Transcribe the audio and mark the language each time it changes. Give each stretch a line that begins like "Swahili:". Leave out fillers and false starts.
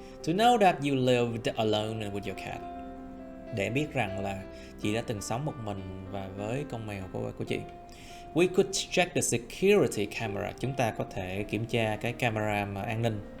English: To know that you lived alone with your cat.
Vietnamese: Để biết rằng là chị đã từng sống một mình và với con mèo của chị.
English: We could check the security camera.
Vietnamese: Chúng ta có thể kiểm tra cái camera mà an ninh.